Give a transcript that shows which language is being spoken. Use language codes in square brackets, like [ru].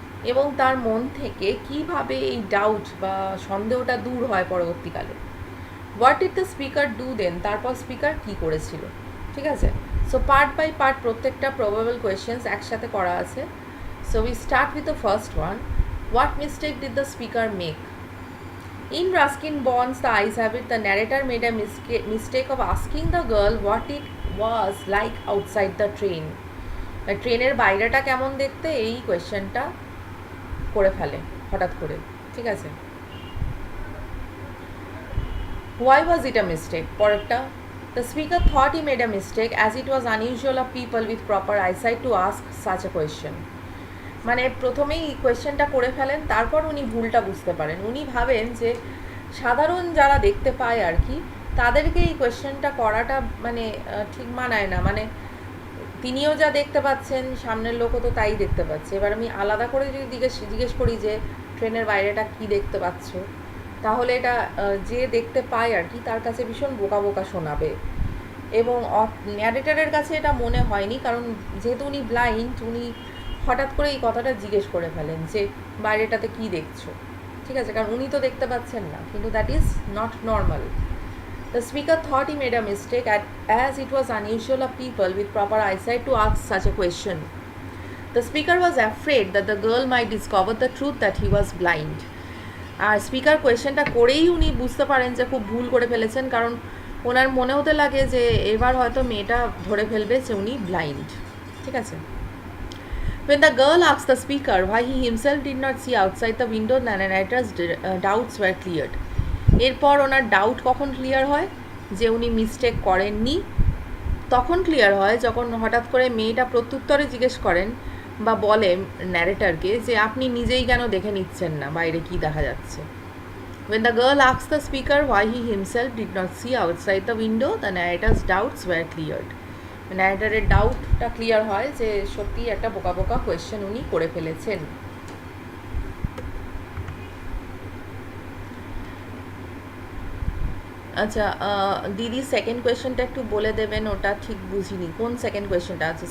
[bn] এবং তার মন থেকে কীভাবে এই ডাউট বা সন্দেহটা দূর হয় পরবর্তীকালে। [en] What did the speaker do then? [bn] তারপর স্পিকার কী করেছিল। ঠিক আছে, [en] so part by part [bn] প্রত্যেকটা প্রবাবল কোয়েশ্চেন্স একসাথে করা আছে। [en] So we start with the first one. What mistake did the speaker make? In Ruskin Bond's The Ice Habit, the narrator made a mistake of asking the girl what it was like outside the train. [bn] ট্রেনের বাইরেটা কেমন দেখতে, এই কোয়েশ্চেনটা করে ফেলে হঠাৎ করে। ঠিক আছে, [en] why was it a mistake? [bn] পরেরটা, [en] the speaker thought he made a mistake as it was unusual of people with proper eyesight to ask such a question. [bn] মানে প্রথমেই কোয়েশ্চেনটা করে ফেলেন, তারপর উনি ভুলটা বুঝতে পারেন। উনি ভাবেন যে সাধারণ যারা দেখতে পায় আর কি তাদেরকে এই কোয়েশ্চেনটা করাটা মানে ঠিক মানায় না। মানে তিনিও যা দেখতে পাচ্ছেন সামনের লোকও তো তাই দেখতে পাচ্ছে। এবার আমি আলাদা করে যদি জিজ্ঞেস করি যে ট্রেনের বাইরেটা কি দেখতে পাচ্ছ, তাহলে এটা যে দেখতে পায় আর কি তার কাছে ভীষণ বোকা বোকা শোনাবে। এবং ন্যারেটারের কাছে এটা মনে হয়নি, কারণ যেহেতু উনি ব্লাইন্ড, উনি হঠাৎ করে এই কথাটা জিজ্ঞেস করে ফেলেন যে বাইরেটাতে কি দেখছো। ঠিক আছে, কারণ উনি তো দেখতে পাচ্ছেন না, কিন্তু [en] That is not normal. The speaker thought he made a mistake as it was unusual of people with proper eyesight to ask such a question. The speaker was afraid that the girl might discover the truth that he was blind. [bn] আর speaker কোয়েশ্চেনটা করেই উনি বুঝতে পারেন যে খুব ভুল করে ফেলেছেন, কারণ ওনার মনে হতে লাগে যে এবার হয়তো মেয়েটা ধরে ফেলবে যে উনি ব্লাইন্ড। ঠিক আছে, [en] when the girl asked the speaker why he himself did not see outside the window, the narrator's doubts were cleared. [bn] এরপর ওনার ডাউট কখন ক্লিয়ার হয়? যে উনি মিস্টেক করেননি তখন ক্লিয়ার হয় যখন হঠাৎ করে মেয়েটা প্রত্যুত্তরে জিজ্ঞেস করেন বা বলে ন্যারেটারকে যে আপনি নিজেই কেন দেখে নিচ্ছেন না বাইরে কি দেখা যাচ্ছে। [en] when the girl asked the speaker why he himself did not see outside the window, the narrator's doubts were cleared. [bn] ন্যারেটারের ডাউটটা clear হয় যে সত্যি একটা বোকা বোকা কোয়েশ্চেন উনি করে ফেলেছেন। আচ্ছা দিদি সেকেন্ড কোয়েশ্চেনটা একটু বলে দেবেন, ওটা ঠিক বুঝিনি কোন সেকেন্ড কোয়েশ্চেনটা আছে।